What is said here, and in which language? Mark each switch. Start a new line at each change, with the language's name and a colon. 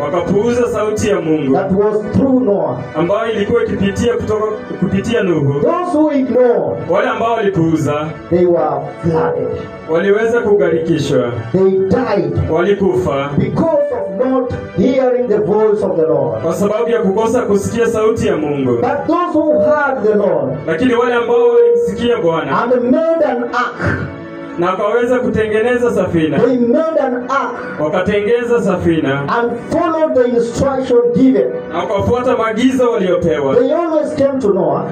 Swahili: wakapuuza sauti ya Mungu
English: that was through Noah.
Swahili: ambayo ilikuwa ikipitia kupitia Nuhu.
English: Those who ignored,
Swahili: Wale ambao walipuuza
English: they were flooded.
Swahili: waliweza kugarikishwa,
English: They died
Swahili: walikufa
English: because of not hearing the voice of the Lord.
Swahili: kwa sababu ya kukosa kusikia sauti ya Mungu.
English: But those who heard the Lord
Swahili: Lakini wale ambao walimsikia Bwana
English: and made an ark,
Swahili: na wakaweza kutengeneza safina,
English: they made an ark
Swahili: wakatengeza safina
English: and followed the instruction given.
Swahili: na wakafuata maagizo waliopewa.
English: They always came to Noah